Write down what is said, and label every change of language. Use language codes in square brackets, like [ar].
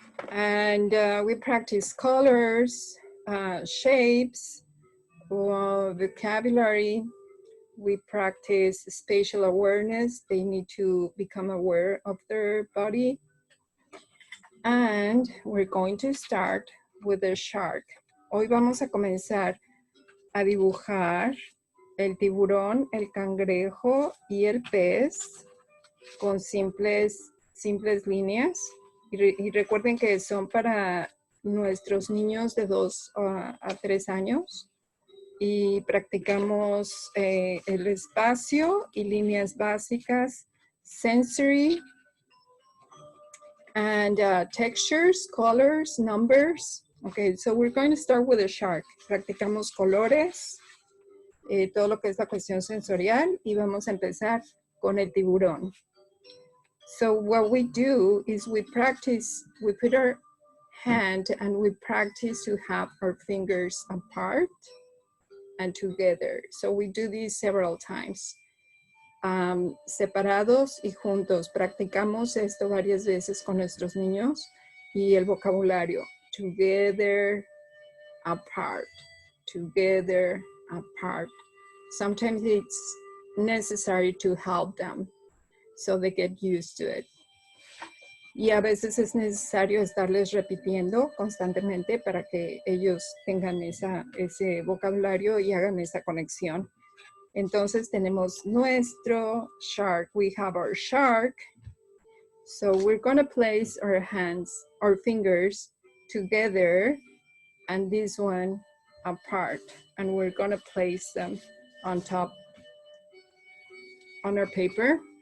[en] And we practice colors, shapes, vocabulary. We practice spatial awareness. They need to become aware of their body. And we're going to start with the shark. [es] Hoy vamos a comenzar a dibujar el tiburón, el cangrejo y el pez con simples líneas. Y recuerden que son para nuestros niños de 2 a 3 años. Y practicamos el espacio y líneas básicas, [en] sensory, and textures, colors, numbers. Okay, so we're going to start with a shark. [es] Practicamos colores, todo lo que es la cuestión sensorial, y vamos a empezar con el tiburón. [en] So what we do is we practice, we put our hand and we practice to have our fingers apart and together. So we do this several times. [es] Separados y juntos. Practicamos esto varias veces con nuestros niños y el vocabulario. [en] Together, apart. Together, apart. Sometimes it's necessary to help them so they get used to it. [es] Y a veces es necesario estarles repitiendo constantemente para que ellos tengan ese vocabulario y hagan esa conexión. Entonces tenemos nuestro shark. [en] We have our shark. So we're going to place our hands, our fingers together and this one apart. And we're going to place them on top on our paper.